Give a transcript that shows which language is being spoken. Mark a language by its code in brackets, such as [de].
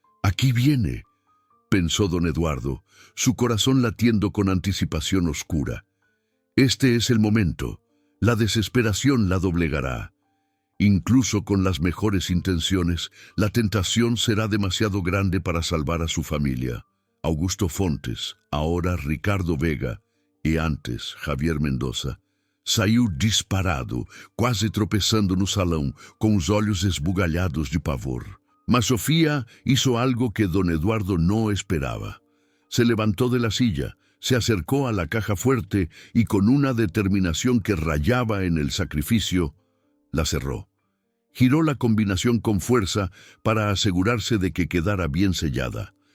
[es] «Aquí viene», pensó don Eduardo, su corazón latiendo con anticipación oscura. Este es el momento. La desesperación la doblegará. Incluso con las mejores intenciones, la tentación será demasiado grande para salvar a su familia. Augusto Fontes, ahora Ricardo Vega, [pt] E antes, Javier Mendoza saiu disparado, quase tropeçando no salão, com os olhos esbugalhados de pavor. [es] Mas Sofía hizo algo que don Eduardo no esperaba. Se levantó de la silla, se acercó a la caja fuerte y con una determinación que rayaba en el sacrificio, la cerró. Giró la combinación con fuerza para asegurarse de que quedara bien sellada.